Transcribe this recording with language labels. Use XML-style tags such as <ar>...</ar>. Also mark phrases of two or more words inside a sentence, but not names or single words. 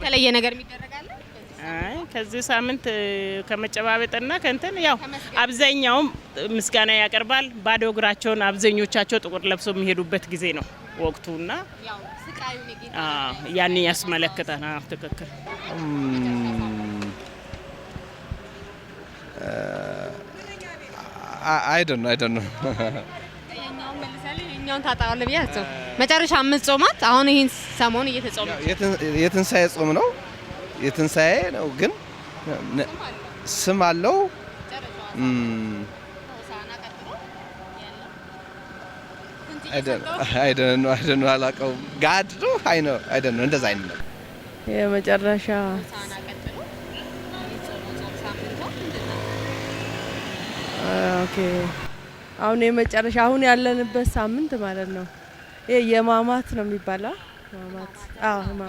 <am>የተለየ ነገር የሚደረጋል? ከዚህ ሳምንት ከመጨባበጥና ከእንትን ያው አብዛኛው ምስጋና ያቀርባል። ባዶ እግራቸውን አብዛኞቻቸው ጥቁር ለብሰው የሚሄዱበት ጊዜ ነው ወቅቱና ያው ስቃዩ ነው ያን ያስመለክታል። ትክክል።</am> <en>I don't know</en> <am>የኛውን ታጣዋለህ ብያቸው መጨረሻ 5 ጾማት አሁን ይሄን ሰሞን እየተጾመ የትንሳኤ ጾም ነው። የትንሳኤ ነው ግን ስም አለው።</am> <en>I don't know</en> <am>አላውቀውም። ጋድ ነው</am> <en>I don't know</en> <am>እንደዛ አይነት ነው። የመጨረሻ ኦኬ አሁን የመጨረሻ አሁን ያለንበት ሳምንት ማለት ነው። ይሄ የማማት ነው የሚባለው። ማማት ማማት</am>